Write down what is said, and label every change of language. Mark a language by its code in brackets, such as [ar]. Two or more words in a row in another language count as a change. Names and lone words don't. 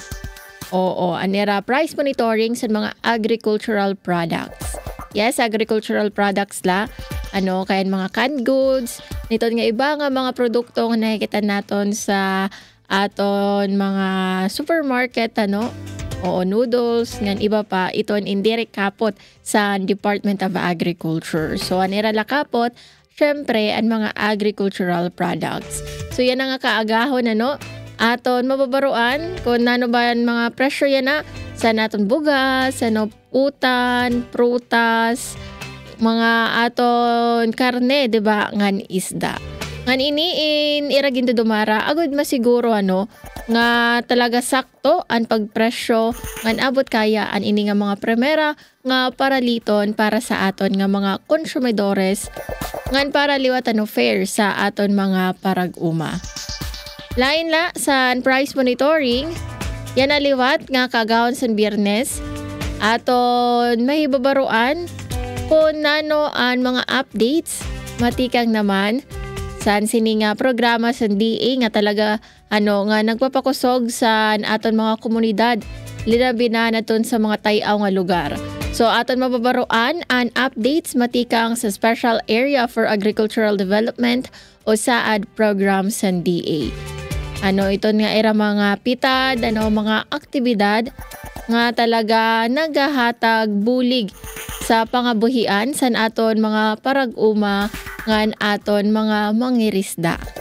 [war] Oo, anira [en] price monitoring [war] sa mga [en] agricultural products. Yes, agricultural products la. [war] Kaya mga [en] canned goods, [war] nito nga iba nga mga produkto nga nakikita naton sa aton mga supermarket, Oo, noodles, ngan iba pa, iton indirect kapot sa Department of Agriculture. So, anira la kapot, syempre, ang mga [en] agricultural products. [war] So, yan nga kaagahon, aton mababaruan, kung nano ba mga presyo yan sa naton bugas, utan, prutas, mga aton karne, diba, ngan isda. Ngan iniin iragin do dumara, agud masiguro nga talaga sakto ang pagpresyo ngan abot kaya an ini nga mga primera nga paraliton para sa aton nga mga konsumidores ngan para liwatan fair sa aton mga parag-uma. Lain la sa [en] price monitoring, [war] yan liwat nga kagahon sa Biyernes aton mahibabaruan kung nano ang mga updates matikang naman san sini nga programa sa DA nga talaga nga nagpapakusog sa aton mga komunidad linabi na naton sa mga tayaw nga lugar. So aton mababaruan ang updates matikang sa Special Area for Agricultural Development o SAAD program sa DA. Ito nga era mga pitad, mga aktibidad nga talaga nagahatag bulig sa pangabuhian sa aton mga parag-uma ngan aton mga mangirisda.